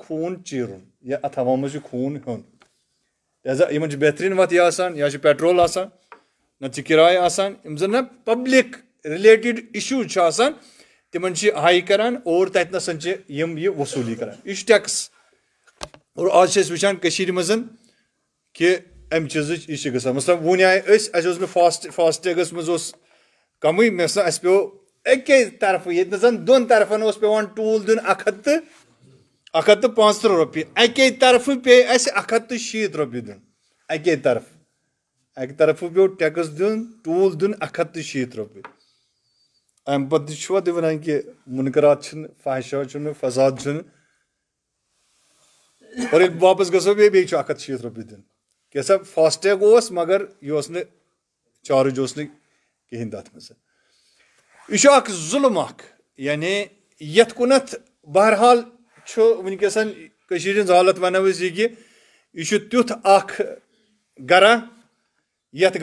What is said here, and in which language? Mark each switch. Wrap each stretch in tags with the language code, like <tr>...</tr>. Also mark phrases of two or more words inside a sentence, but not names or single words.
<ks>خوٗن چیٖرُن یا اتھ عوامس چھُ خوٗن ہیوٚن لہذا یِمن چھِ بہتریٖن وتھ یہِ آسان یا چھُ پیٹرول آسان نتہٕ چھِ کِراے آسان یِم زن نہ</ks> <en>public related issues</en> <ks>چھِ آسان تِمن چھِ ہاے کران اور تتہِ نس چھِ یِم یہِ وصوٗلی کران یہِ چھُ ٹیکٕس اور آز چھِ أسۍ وٕچھان کٔشیٖرِ منٛز کہِ امہِ چیٖزٕچ یہِ چھِ گژھان مطلب وُنہِ آیہِ أسۍ اَسہِ اوس نہٕ فاسٹیگس منٛز اوس کمٕے مےٚ باسان اَسہِ پیٚو اَکے طرفہٕ ییٚتہِ نس 2 طرفن اوس پیٚوان ٹوٗل دیُن 135 رۄپیہِ اَکے طرفہٕ پیٚیہِ اَسہِ 160 رۄپیہِ دیُن اَکے طرفہٕ اکہ طرف پیو ٹیکس دین ٹول دین 160 رۄپیہِ امہِ پتہٕ تہِ چھُوا تُہۍ ونان کہِ مُنکرات چھِنہٕ فحشا چھُنہٕ فساد چھُنہٕ اور ییٚلہِ واپس گژھو بیٚیہِ چھُ 160 رۄپیہِ دِیُن کیٛاہ سا فاسٹ ٹیگ اوس مگر یہِ اوس نہٕ چارٕج اوس نہٕ کِہیٖنۍ تتھ منٛز یہِ چھُ اکھ ظُلم اکھ یعنی یتھ کُنتھ بہرحال چھُ وٕنکیٚسن کٔشیٖرِ ہٕنٛز حالت ونو أسۍ یہِ کہِ یہِ چھُ تیُتھ اکھ گرا یتھ</ks>